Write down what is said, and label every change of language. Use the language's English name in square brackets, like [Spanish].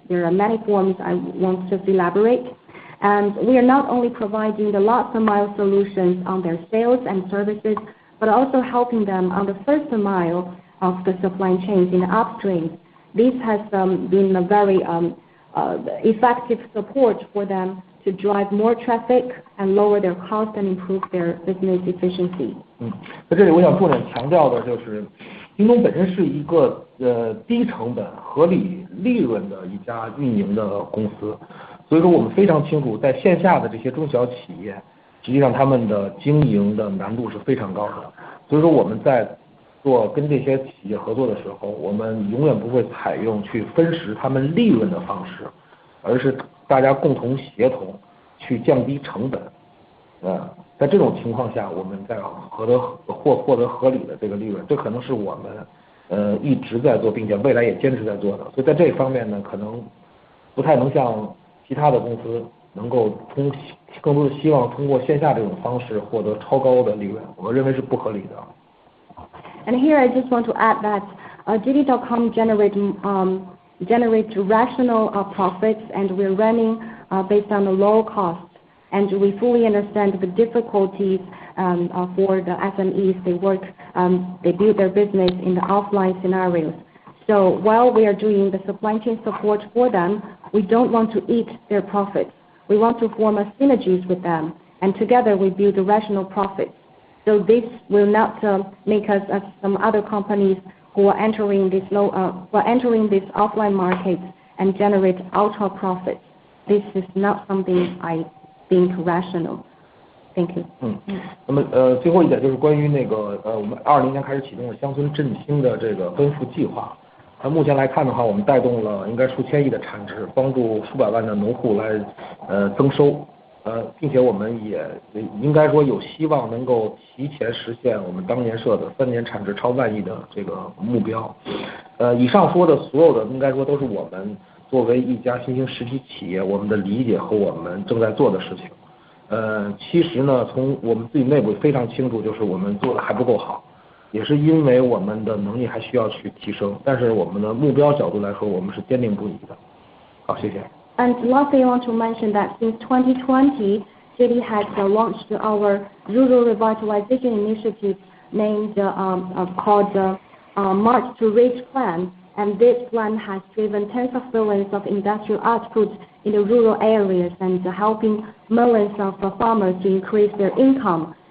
[English] There are many forms I won't just elaborate. And we are not only providing the last mile solutions on their sales and services, but also helping them on the first mile of the supply chains in the upstream. This has been a very effective support for them to drive more traffic and lower their cost and improve their business efficiency. [Chinese] 在这里我想重点强调的就是，京东本身是一个低成本、合理利润的一家运营的公司，所以说我们非常清楚，在线下的这些中小企业，实际上他们的经营的难度是非常高的。所以说我们在跟这些企业合作的时候，我们永远不会采用去分食他们利润的方式，而是大家共同协同去降低成本。在这种情况下，我们在获得合理的这个利润，这可能是我们一直在做，并且未来也坚持在做的。所以在这一方面呢，可能不太能像其他的公司能够更多的希望通过线下这种方式获得超高的利润，我认为是不合理的。 [English] And here I just want to add that JD.com generates rational profits, and we're running based on a low cost. And we fully understand the difficulties for the SMEs. They build their business in the offline scenarios. So while we are doing the supply chain support for them, we don't want to eat their profits. We want to form a synergies with them, and together we build a rational profits. So this will not make us as some other companies who are entering this offline market and generate ultra profits. This is not something I think rational. Thank you. [Chinese] 那么最后一点就是关于我们2020年开始启动的乡村振兴的这个奔赴计划。目前来看的话，我们带动了应该数千亿的产值，帮助数百万的农户来增收。并且我们也应该说有希望能够提前实现我们当年设的3年产值超万亿的这个目标。以上说的所有的应该说都是我们作为一家新兴实体企业我们的理解和我们正在做的事情。其实呢，从我们自己内部非常清楚，就是我们做的还不够好，也是因为我们的能力还需要去提升。但是我们的目标角度来说，我们是坚定不移的。好，谢谢。 [English] And lastly, I want to mention that since 2020, JD has launched our rural revitalization initiative named called March to Rich Plan. And this plan has driven tens of billions of industrial output in the rural areas and helping millions of farmers to increase their income.